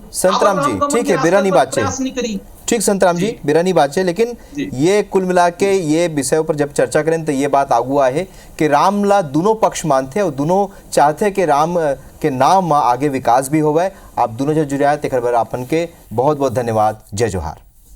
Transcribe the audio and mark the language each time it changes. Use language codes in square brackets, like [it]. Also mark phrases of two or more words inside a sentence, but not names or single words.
[hne] संतराम जी, ठीक है बिरा नहीं बात चाहिए, ठीक संतराम जी बिरा नहीं बात है। लेकिन ये कुल मिला के ये विषय पर जब चर्चा करें तो ये बात आगू है कि राम ला दोनों पक्ष मानते और दोनों चाहते कि राम के नाम में आगे विकास भी होवे। आप दोनों जो जुड़े तेखर बर आपन के बहुत बहुत धन्यवाद। जय जोहार।